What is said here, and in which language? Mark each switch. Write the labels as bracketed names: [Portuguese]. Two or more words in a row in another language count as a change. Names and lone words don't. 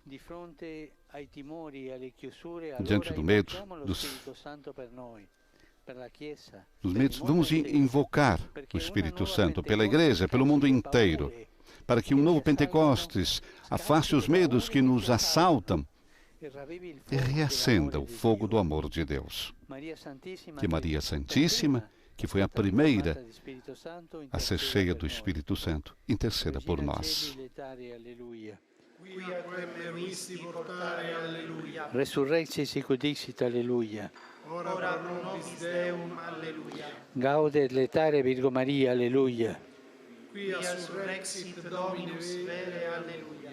[Portuguese] Diante do medo, dos medos, vamos invocar o Espírito Santo pela Igreja, pelo mundo inteiro, para que um novo Pentecostes afaste os medos que nos assaltam e reacenda o fogo do amor de Deus. Que Maria Santíssima, que foi a primeira a ser cheia do Espírito Santo, interceda por nós. [Latin] Resurrexit sicut dixit, alleluia. Ora pro nobis Deum, alleluia. Gaudet letare Virgo Maria, alleluia. Quia surrexit Dominus vere, alleluia.